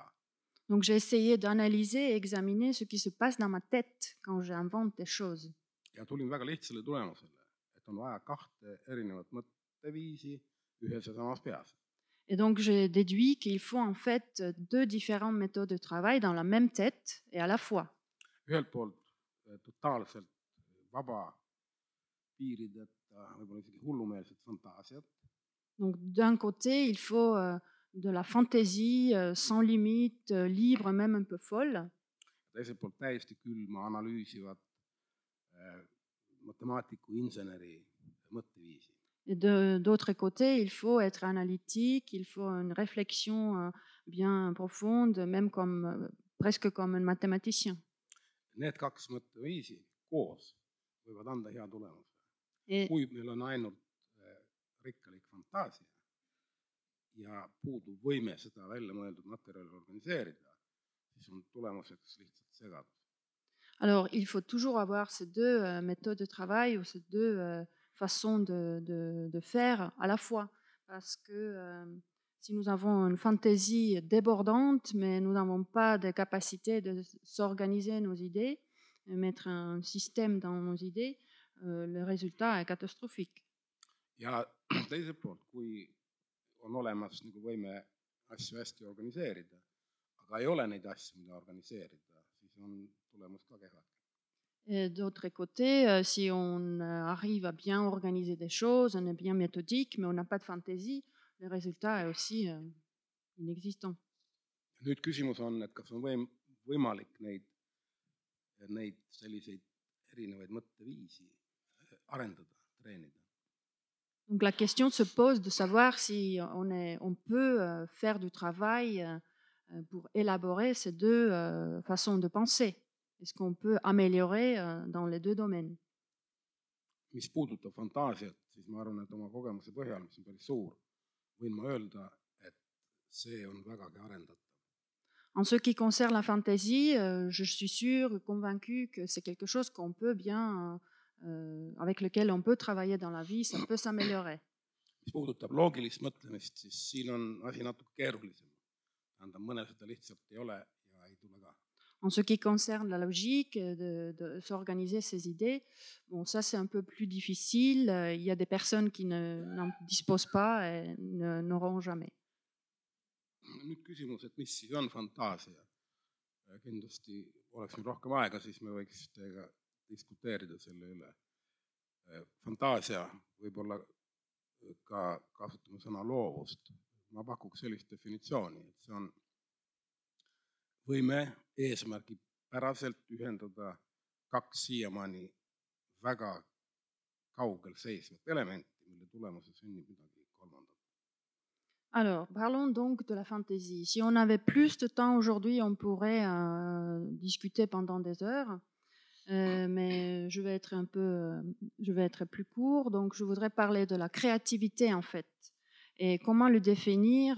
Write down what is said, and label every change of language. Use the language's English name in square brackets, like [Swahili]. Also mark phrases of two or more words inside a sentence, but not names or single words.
[French] Donc, j'ai essayé d'analyser et examiner ce qui se passe dans ma tête quand j'invente des choses. [Estonian] Ja tulin väga lihtsale tulemusele, et on vaja 2 erinevat mõtteviisi ühes ja samas peas. [French] Et donc, j'ai déduit qu'il faut en fait 2 différentes méthodes de travail dans la même tête et à la fois. [Estonian] Ühelt poolt totaalselt vaba piirideta, võib-olla isegi hullumeelset fantaasiat. [French] Donc, d'un côté, il faut de la fantaisie sans limite, libre, même un peu folle. [Estonian] Teiselt poolt täiesti külma analüüsivat matemaatiku, inseneri mõtteviisi. [French] Et d'autre côté, il faut être analytique, il faut une réflexion bien profonde, même presque comme un mathématicien. [Estonian] Need 2 mõtteviisi koos võivad anda hea tulemuse. [French] Et, [Estonian] Kui meil on ainult rikkalik fantaasia ja puudub võime seda välja mõeldud materjali organiseerida, siis on tulemuseks lihtsalt segadus. [French] alors, il faut toujours avoir ces 2 méthodes de travail ou ces 2 façons de faire à la fois. Parce que si nous avons une fantaisie débordante, mais nous n'avons pas de capacité de s'organiser nos idées, mettre un système dans nos idées, le résultat est catastrophique. [Estonian] Ja teiselt poolt, kui on olemas nagu võime asju hästi organiseerida, aga ei ole neid asju, mida organiseerida, siis on tulemus ka kehva. [French] Et d'autre côté, si on arrive à bien organiser des choses, on est bien méthodique, mais on n'a pas de fantaisie, le résultat est aussi inexistant. [Estonian] Nüüd küsimus on, et kas on võimalik neid selliseid erinevaid mõtteviisi arendada, treenida. [French] Donc la question se pose de savoir si on peut faire du travail pour élaborer ces 2 façons de penser. Est-ce qu'on peut améliorer dans les 2 domaines? [Estonian] Mis puudutab fantaasiat, siis ma arvan, et oma kogemuse põhjal, mis on päris suur, võin ma öelda, et see on vägagi arendatav. [French] En ce qui concerne la fantaisie, je suis sûre, convaincue que c'est quelque chose qu'on peut bien, avec lequel on peut travailler dans la vie, ça peut s'améliorer. [Estonian] Mis puudutab loogilist mõtlemist, siis siin on asi natuke keerulisem. tähendab, mõnel seda lihtsalt ei ole ja ei tule ka. [French] En ce qui concerne la logique, de s'organiser ses idées, bon, ça c'est un peu plus difficile. Il y a des personnes qui n'en disposent pas et n'auront jamais. [Estonian] Nüüd küsimus, et mis siis on fantaasia? Kindlasti oleks meil rohkem aega, siis me võiks teiega diskuteerida selle üle. Fantaasia võib-olla ka kasutame sõna loovust. Ma pakuks sellist definitsiooni, et see on võime eesmärgipäraselt ühendada kaks siiamaani väga kaugel seisvat elementi, mille tulemusel sünnib midagi kolmandat. [French] Alors, parlons donc de la fantaisie. Si on avait plus de temps aujourd'hui, on pourrait discuter pendant des heures, mais je vais être plus court. Donc, je voudrais parler de la créativité en fait. Et comment le définir?